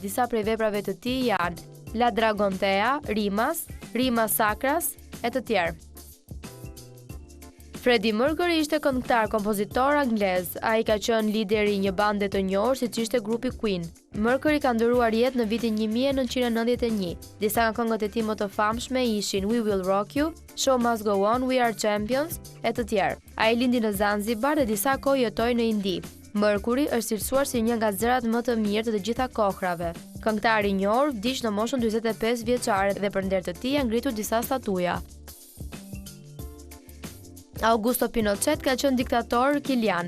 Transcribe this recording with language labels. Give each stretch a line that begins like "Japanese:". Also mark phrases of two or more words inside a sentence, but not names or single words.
Albanian: Disa prej veprave të tij janë La Dragontea, Rimas Sacras e të tjerë. Freddie Mercury ishte këngëtar, kompozitor anglez. Ai ka qenë lideri i një bande të njohur siç ishte grupi Queen. Mercury ka ndëruar jetë në vitin 1991. Disa nga këngët e tij më të famshme ishin We Will Rock You, Show Must Go On, We Are Champions e të tjerë. Ai lindi në Zanzibar dhe disa kohë jetoi në Indi. Mercury është cilësuar si një nga zërat më të mirë të gjitha kohërave. Këngëtari i njohur vdiq në moshën 45 vjeçare dhe për nder të tij janë ngritur disa statuja. Augusto Pinochet ka qenë diktator kilian.